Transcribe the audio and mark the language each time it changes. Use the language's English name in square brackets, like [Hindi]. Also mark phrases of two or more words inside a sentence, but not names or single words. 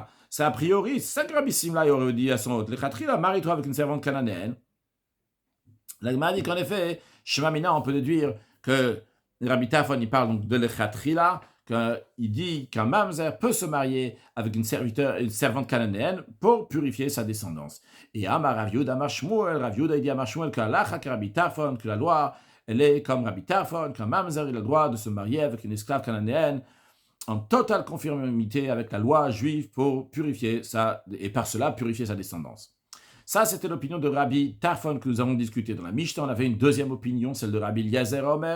[French] C'est a priori, c'est ça que Rabbi Simla aurait dit à son hôte. Le Khatrila, marie-toi avec une servante cananéenne. La Gemara dit qu'en effet, Shmamina, on peut déduire que Rabbi Tarfon, il parle donc de le Khatrila, qu'il dit qu'un mamzer peut se marier avec une servante cananéenne pour purifier sa descendance. Et Amar Rav Yehuda Amar Shmuel, Rav Yehuda dit Amar Shmuel que Rabbi Tarfon, que la loi, elle est comme Rabbi Tarfon, qu'un mamzer il a le droit de se marier avec une esclave cananéenne en totale conformité avec la loi juive pour purifier et par cela purifier sa descendance. Ça, c'était l'opinion de Rabbi Tarfon que nous avons discuté dans la Mishnah. On avait une deuxième opinion, celle de Rabbi Eliezer Omer.